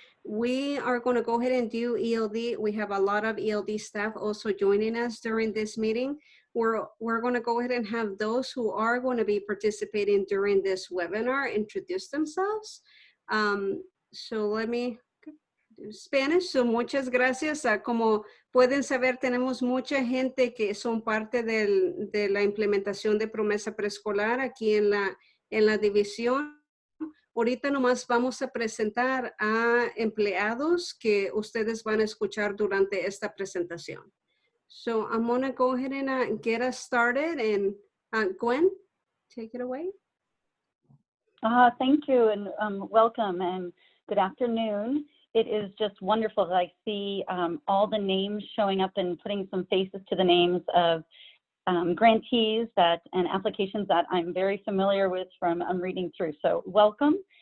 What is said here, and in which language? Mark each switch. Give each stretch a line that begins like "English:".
English: We are going to go ahead and do ELD. We have a lot of ELD staff also joining us during this meeting. We're going to go ahead and have those who are going to be participating during this webinar introduce themselves. So let me do Spanish. So
Spanish: muchas gracias. Como pueden saber, tenemos mucha gente que son parte de la implementación de promesa preescolar aquí en la división. Ahorita nomás vamos a presentar a empleados que ustedes van a escuchar durante esta presentación.
English: So I'm going to go ahead and get us started. And Gwen, take it away. Thank you, and welcome, and good afternoon. It is just wonderful that I see all the names showing up and putting some faces to the names of grantees and applications that I'm very familiar with from reading through. So welcome.